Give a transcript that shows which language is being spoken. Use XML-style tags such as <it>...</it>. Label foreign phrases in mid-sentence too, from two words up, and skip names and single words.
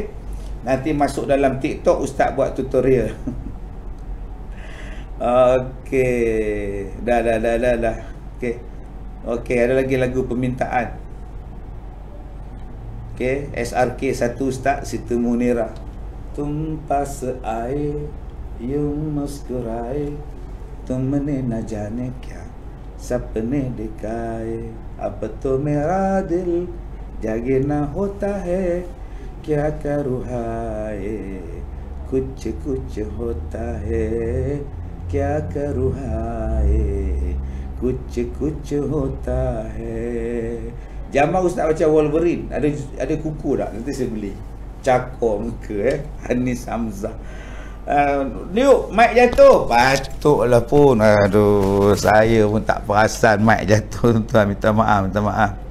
<ms>Nanti masuk dalam TikTok ustaz buat tutorial. Okey. Dah. Okey, ada lagi lagu permintaan. Okey, SRK 1 ustaz, Siti Munira.</ms> <hi>तुम पास आए यूं मुस्कुराए, तुमने न जाने क्या सपने दिखाए, अब तो मेरा दिल जागे ना होता है, क्या करूँ हाय कुछ कुछ होता है, क्या करूँ हाय कुछ कुछ होता है.</hi> <ms>Jamal Ustaz macam Wolverine, ada kuku tak? Nanti saya beli cakor muka Anis Hamzah. Liuk, mic jatuh. Patutlah pun. Aduh, saya pun tak perasan mic jatuh, tuan. Minta maaf.</ms>